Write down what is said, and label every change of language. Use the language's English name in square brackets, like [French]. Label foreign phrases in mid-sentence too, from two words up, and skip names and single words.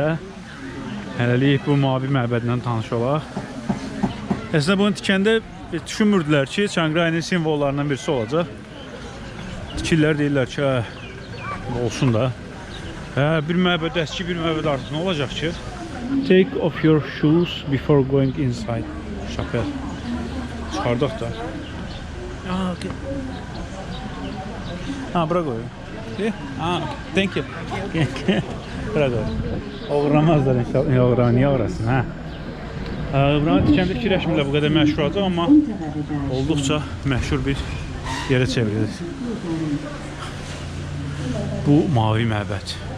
[Azerbaijani] Hələlik bu mavi məbədlə tanış olaq. Əslində bunu tikəndə düşünmürdülər ki, Chiang Rai-nin simvollarından birisi olacaq. Tikirlər deyirlər ki, olsun da. Bir məbəd əski, bir məbəd artıq nə olacaq ki? [English] Take off your shoes before going inside. [Azerbaijani] Şapel. Çıxardaq da. Okay. Bura qoy. [English] Thank you. [Azerbaijani] Bura qoy. Oğurlamazlar inşallah. Oğurlamaz, niyə oğurasın? Buranı tikəndə fikirləşmirlər bu qədər məşhur olacaq, amma olduqca məşhur bir yerə çevrilir. Bu mavi məbəd.